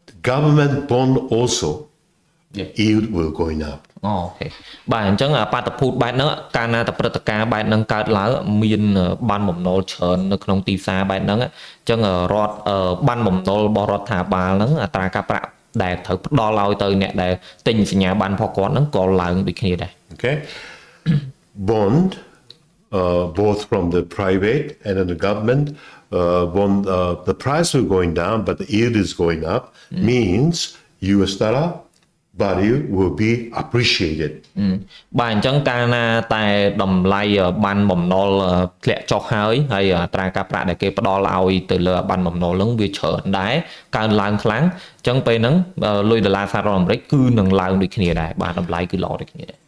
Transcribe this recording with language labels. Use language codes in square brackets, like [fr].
[en] Government bond also yield will going up. [km] អូខេបាទអញ្ចឹងបាតុភូតបែបហ្នឹងកាលណាតែព្រឹត្តិការណ៍បែបហ្នឹងកើតឡើងមានបានបំណុលច្រើននៅក្នុងទីផ្សារបែបហ្នឹងអញ្ចឹងរដ្ឋបានបំណុលរបស់រដ្ឋាភិបាលហ្នឹងអត្រាការប្រាក់ដែលត្រូវផ្ដល់ឲ្យទៅអ្នកដែលទិញសញ្ញាប័ណ្ណរបស់គាត់ហ្នឹងក៏ឡើងដូចគ្នាដែរ [en] Okay, bond both from the private and then the government bond the price will going down but the yield is going up means US dollar value will be appreciated [km] បាទអញ្ចឹងកាលណាតែតម្លៃបានបំណុលធ្លាក់ចុះហើយអត្រាការប្រាក់ដែលគេផ្ដល់ឲ្យទៅលើបានបំណុលហ្នឹងវាច្រើនដែរកើនឡើងខ្លាំងអញ្ចឹងពេលហ្នឹងលុយដុល្លារសហរដ្ឋអាមេរិកគឺនឹងឡើងដូចគ្នាដែរបាទតម្លៃគឺល្អដូចគ្នាដែរ